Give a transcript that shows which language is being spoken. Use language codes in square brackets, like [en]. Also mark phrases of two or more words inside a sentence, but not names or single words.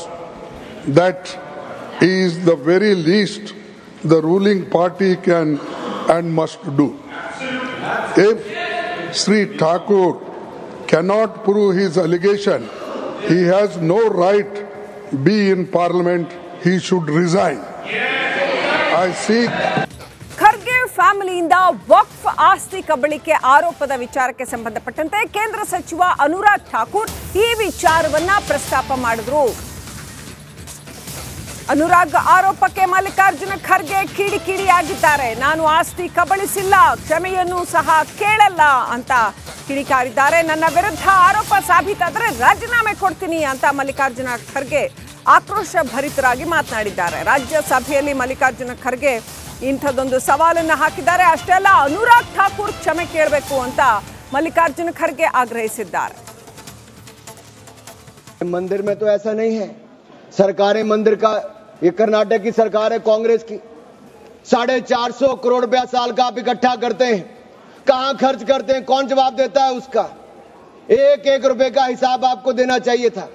[en] That is the very least the ruling party can and must do. If Sri Thakur cannot prove his allegation, he has no right be in parliament. He should resign. I seek. [kn] ಖರ್ಗೆ ಫ್ಯಾಮಿಲಿಯಿಂದ ವಕ್ಫ್ ಆಸ್ತಿ ಕಬಳಿಕೆ ಆರೋಪದ ವಿಚಾರಕ್ಕೆ ಸಂಬಂಧಪಟ್ಟಂತೆ ಕೇಂದ್ರ ಸಚಿವ ಅನುರಾಗ್ ಠಾಕೂರ್ ಈ ವಿಚಾರವನ್ನ ಪ್ರಸ್ತಾಪ ಮಾಡಿದ್ರು. ಅನುರಾಗ್ ಆರೋಪಕ್ಕೆ ಮಲ್ಲಿಕಾರ್ಜುನ ಖರ್ಗೆ ಕಿಡಿಕಿಡಿಯಾಗಿದ್ದಾರೆ. ನಾನು ಆಸ್ತಿ ಕಬಳಿಸಿಲ್ಲ, ಕ್ಷಮೆಯನ್ನು ಸಹ ಕೇಳಲ್ಲ ಅಂತ ಕಿಡಿಕಾರಿದ್ದಾರೆ. ನನ್ನ ವಿರುದ್ಧ ಆರೋಪ ಸಾಬೀತಾದರೆ ರಾಜೀನಾಮೆ ಕೊಡ್ತೀನಿ ಅಂತ ಮಲ್ಲಿಕಾರ್ಜುನ ಖರ್ಗೆ ಆಕ್ರೋಶ ಭರಿತರಾಗಿ ಮಾತನಾಡಿದ್ದಾರೆ. ರಾಜ್ಯಸಭೆಯಲ್ಲಿ ಮಲ್ಲಿಕಾರ್ಜುನ ಖರ್ಗೆ ಇಂಥದ್ದೊಂದು ಸವಾಲನ್ನು ಹಾಕಿದ್ದಾರೆ. ಅಷ್ಟೇ ಅಲ್ಲ, ಅನುರಾಗ್ ಠಾಕೂರ್ ಕ್ಷಮೆ ಕೇಳಬೇಕು ಅಂತ ಮಲ್ಲಿಕಾರ್ಜುನ ಖರ್ಗೆ ಆಗ್ರಹಿಸಿದ್ದಾರೆ. [hi] मंदिर में तो ऐसा नहीं है. सरकारें मंदिर का, ये कर्नाटक की सरकार है कांग्रेस की, 450 करोड़ रुपया साल का आप इकट्ठा करते हैं. कहां खर्च करते हैं, कौन जवाब देता है उसका? एक एक रुपए का हिसाब आपको देना चाहिए था.